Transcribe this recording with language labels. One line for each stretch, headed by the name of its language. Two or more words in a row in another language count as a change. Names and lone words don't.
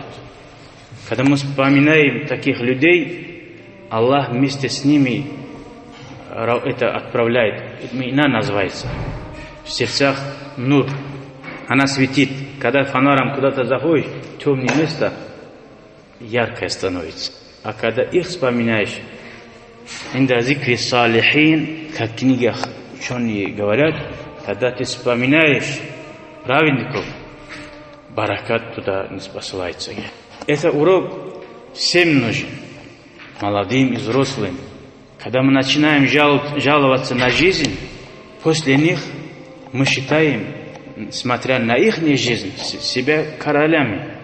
Russian: Когда мы вспоминаем таких людей, Аллах вместе с ними это отправляет. Имена называется. В сердцах нур. Она светит. Когда фонарем куда-то заходишь, темное место яркое становится. А когда их вспоминаешь,
Arabic: عند ذكر الصالحين,
Russian: как в книгах ученые говорят, когда ты вспоминаешь праведников, баракат туда не посылается. Это урок всем нужен, молодым и взрослым. Когда мы начинаем жаловаться на жизнь, после них мы считаем, смотря на их жизнь, себя королями.